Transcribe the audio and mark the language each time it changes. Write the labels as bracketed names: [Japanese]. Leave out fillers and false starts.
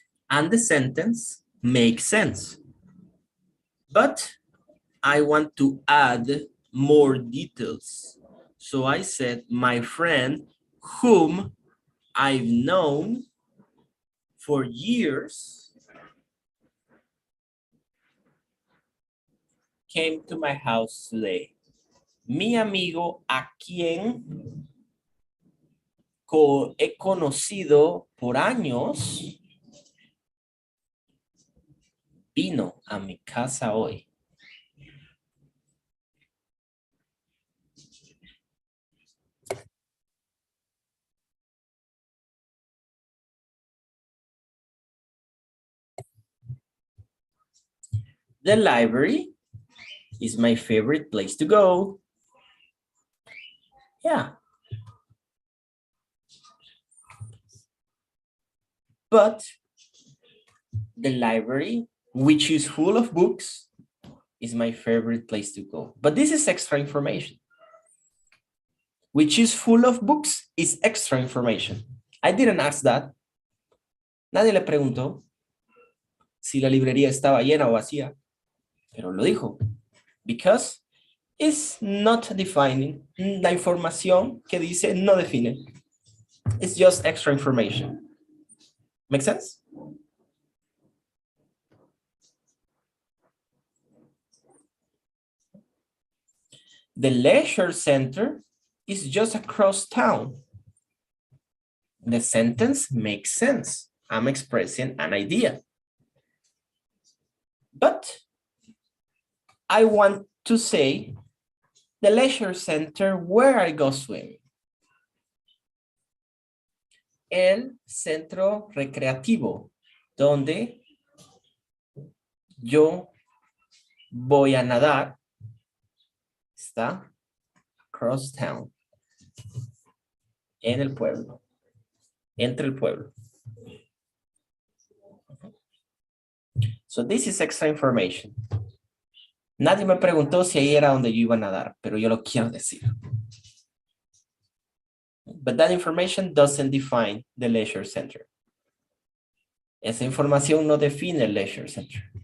[English] And the sentence makes sense. But I want to add more details. So I said, my friend, whom I've known for years, came to my house today. [Spanish] Mi amigo, a quien he conocido por años, vino a mi casa hoy. [English] The library is my favorite place to go. Yeah. But the library, which is full of books, is my favorite place to go. But this is extra information. Which is full of books is extra information. I didn't ask that. [Spanish] Nadie le preguntó si la librería estaba llena o vacía, pero lo dijo. [English] Because it's not defining. [Spanish] La información que dice no define. [English] It's just extra information. Make sense? The leisure center is just across town. The sentence makes sense. I'm expressing an idea. But I want to say the leisure center where I go swimming. [Spanish] El centro recreativo, donde yo voy a nadar, está [English] across town, [Spanish] en el pueblo, entre el pueblo. [English] So this is extra information. [Spanish] Nadie me preguntó si ahí era donde yo iba a nadar, pero yo lo quiero decir. [English] But that information doesn't define the leisure center. [Spanish] Esa información no define el leisure center.